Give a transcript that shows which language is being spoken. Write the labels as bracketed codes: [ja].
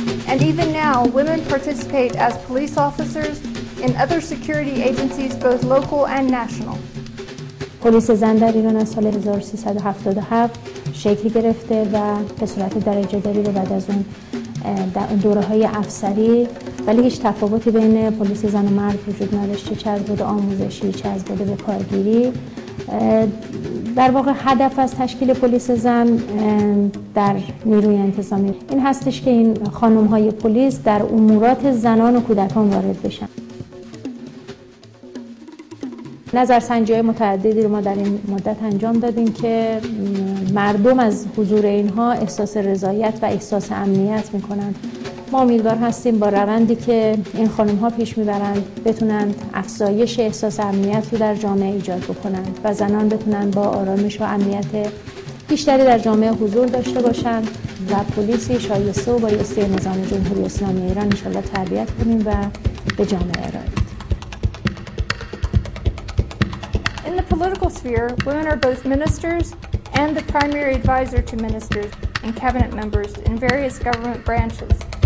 [en] And even now, women participate as police officers in other security agencies, both local and national. [fa] پلیس زن در ایران از سال 1377 شکل گرفته و به صورت درجه داری رو بعد از اون دوره‌های افسری، ولی هیچ تفاوتی بین پلیس زن و مرد وجود نداشته، چه از بود آموزشی چه از بود به کارگیری. در واقع هدف از تشکیل پلیس زن در نیروی انتظامی این هستش که این خانم‌های پلیس در امورات زنان و کودکان وارد بشن. نظرسنجی‌های متعددی رو ما در این مدت انجام دادیم که مردم از حضور اینها احساس رضایت و احساس امنیت می‌کنند. ما امیدوار هستیم با روندی که این خانم‌ها پیش می‌برند بتونند افزایش احساس امنیت رو در جامعه ایجاد بکنند و زنان بتونند با آرامش و امنیت بیشتری در جامعه حضور داشته باشند و پلیسی شایسته و بایسته نظام جمهوری اسلامی ایران انشالله تربیت کنیم و به جامعه ارائه بدیم. [en] In the political sphere, women are both ministers and the primary advisor to ministers and cabinet members in various government branches.